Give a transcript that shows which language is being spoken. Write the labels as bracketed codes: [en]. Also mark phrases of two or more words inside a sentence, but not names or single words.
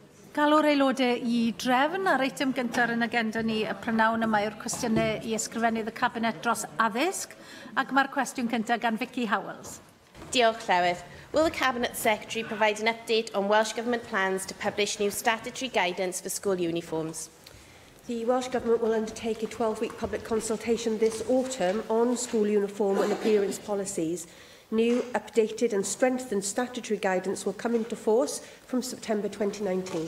[cy] Galw'r aelodau I drefn ar eitem gyntaf yn agenda ni y prynawn yma yw'r cwestiynau I ysgrifennydd y Cabinet dros addysg, ac mae'r cwestiwn cyntaf gan Vicky Howells. Diolch, Llywydd. [en] Will the Cabinet Secretary provide an update on Welsh Government plans to publish new statutory guidance for school uniforms? The Welsh Government will undertake a 12-week public consultation this autumn on school uniform and appearance policies. New, updated and strengthened statutory guidance will come into force from September 2019.